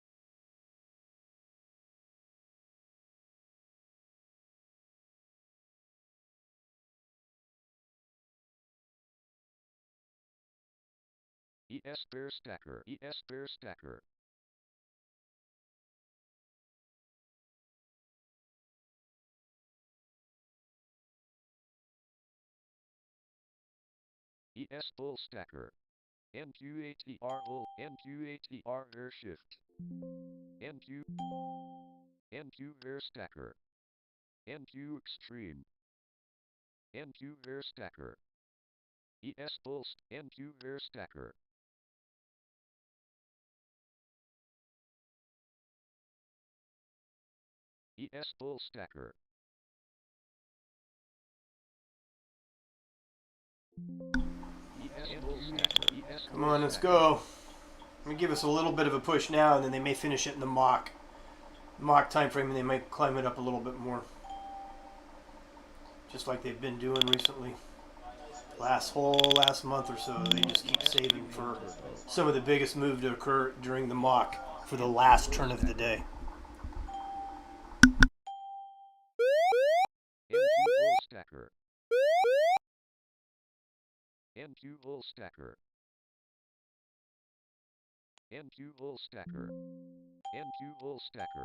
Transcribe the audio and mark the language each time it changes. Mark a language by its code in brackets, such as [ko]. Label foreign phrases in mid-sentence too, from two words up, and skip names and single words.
[en] ES Bear Stacker. ES Bear Stacker. ES Bull Stacker. NQATR Bull. NQATR Air Shift. NQ Air Stacker. NQ Extreme. NQ Air Stacker. ES Bull. NQ Air Stacker. ES Bull Stacker. ES Bull Stacker. ES Come on, let's go. I'm going to give us a little bit of a push now, and then they may finish it in the mock time frame, and they might climb it up a little bit more. Just like they've been doing recently. Last month or so, they just keep saving for some of the biggest move to occur during the mock for the last turn of the day. NQ Bull Stacker. NQ Bull Stacker. NQ Bull Stacker. NQ Bull Stacker.